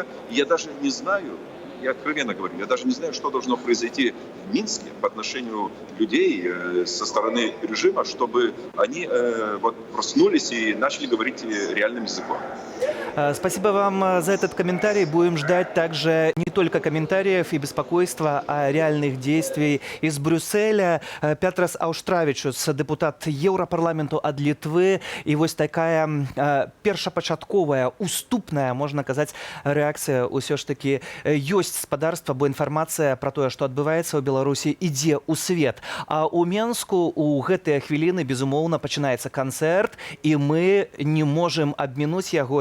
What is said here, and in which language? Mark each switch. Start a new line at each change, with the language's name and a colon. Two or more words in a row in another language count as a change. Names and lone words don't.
Russian: И я даже не знаю, я откровенно говорю, я даже не знаю, что должно произойти в Минске по отношению людей со стороны режима, чтобы они проснулись и начали говорить реальным языком. Спасибо вам за этот комментарий. Будем ждать также не только комментариев и беспокойства, а реальных действий из Брюсселя.
Belarusian: Пятрас Аўштравічус, депутат Еўрапарламенту ад Літвы. І вось такая першапачатковая, уступная, можна казаць, рэакцыя ўсё ж такі ёсць спадарства, бо інфармацыя пра тое, што адбываецца ў Беларусі, ідзе ў свет. А ў Менску ў гэтыя хвіліны, безумоўна, пачынаецца канцэрт, і мы не можам абмінуць яго.